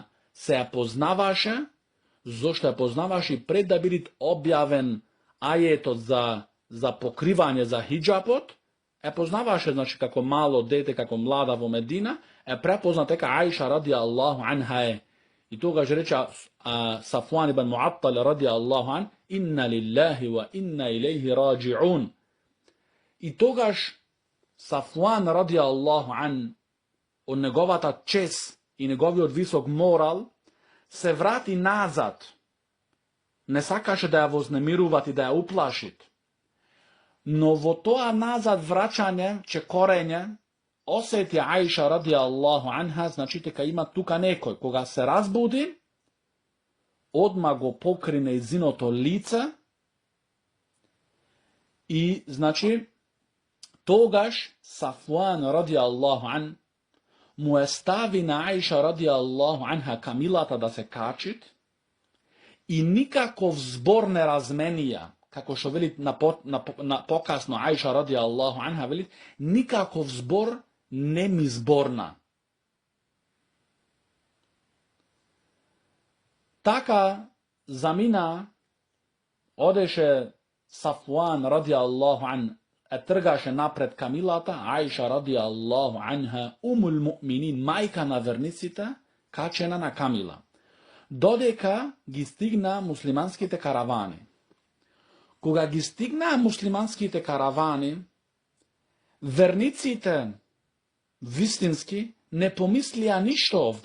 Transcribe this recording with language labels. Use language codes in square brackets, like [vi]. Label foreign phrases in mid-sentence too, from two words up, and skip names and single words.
[mk] Се ја познаваше, зашто ја познаваше и пред да биде објавен ајетот за покривање за хиджапот, е познаваше, значи, како мало дете, како млада во Медина, е препозна дека Аиша [ar] رضي الله عنها [mk] е. И тогаш рече Сафуан ибн Муаттал [ar] رضي الله عنه, إنا لله وإنا إليه راجعون. [mk] И тогаш Сафуан [ar] رضي الله عنه, [mk] од неговата чест и неговиот висок морал, се врати назад. Не сакаше да ја вознемируват и да ја уплашит. Но во тоа назад враќање, чекорење, осети Аиша [ar] رضي الله عنها, [mk] значи дека има тука некој. Кога се разбуди, одма го покри нејзиното лице и, значи, тогаш Сафуан [ar] رضي الله عنه [mk] му е стави на Аиша [ar] رضي الله عنها [mk] камилата да се качит и никаков збор не разменија, како што вели на покасно Аиша ради Аллаху анха, вели никаков збор не ми зборна. Така замина, одеше Сафуан [ar] رضي الله عنه, [mk] тргаше напред камилата, [ar] عائشة رضي الله عنها، أم المؤمنين, [mk] мајка на верниците, качена на камила. Додека ги стигна муслиманските каравани. Кога ги стигна муслиманските каравани, верниците вистински не помислија ништо овде.